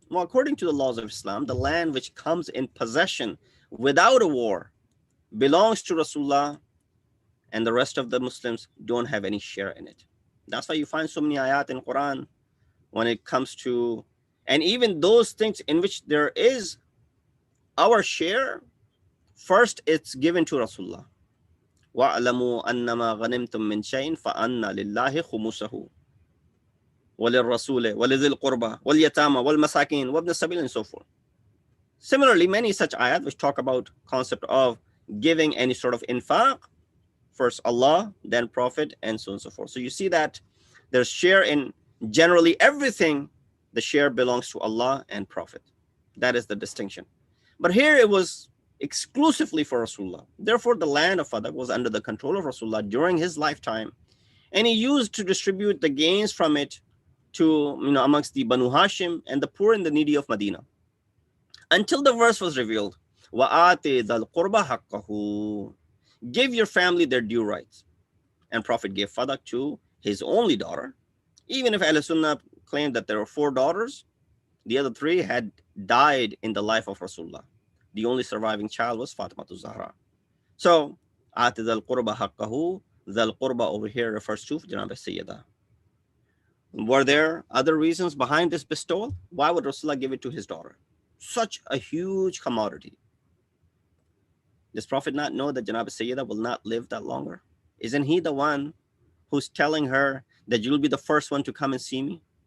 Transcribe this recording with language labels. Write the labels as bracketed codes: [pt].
[en] Well, according to the laws of Islam, the land which comes in possession without a war belongs to Rasulullah, and the rest of the Muslims don't have any share in it. That's why you find so many ayat in Quran when it comes to, and even those things in which there is our share, first it's given to Rasulullah. [ar] وَاعْلَمُوا أَنَّمَا غَنِمْتُم مِّن شَيْءٍ فَأَنَّ لِلَّهِ خُمُسَهُ وَلِلرَّسُولِ وَلِذِي الْقُرْبَى وَالْيَتَامَى وَالْمَسَاكِينِ وَابْنِ السَّبِيلِ, [en] and so forth. Similarly, many such ayat which talk about concept of giving any sort of infaq, first Allah, then Prophet, and so on and so forth. So you see that there's share in generally everything. The share belongs to Allah and Prophet. That is the distinction. But here it was exclusively for Rasulullah. Therefore, the land of Fadak was under the control of Rasulullah during his lifetime, and he used to distribute the gains from it to, amongst the Banu Hashim and the poor and the needy of Medina, until the verse was revealed. [ar] وَآتِ ذَا الْقُرْبَ حَقَّهُ. [en] Give your family their due rights. And Prophet gave Fadak to his only daughter. Even if Ahl Sunnah claimed that there were 4 daughters, the other 3 had died in the life of Rasulullah. The only surviving child was Fatima to Zahra. [ar] So, آتِ ذَا الْقُرْبَ حَقَّهُ. ذَا الْقُرْبَ [en] over here refers to Janab Sayyidah. Were there other reasons behind this bestowal? Why would Rasulullah give it to his daughter? Such a huge commodity. Does Prophet not know that Janab Sayyidah will not live that longer? Isn't he the one who's telling her that you'll be the first one to come and see me?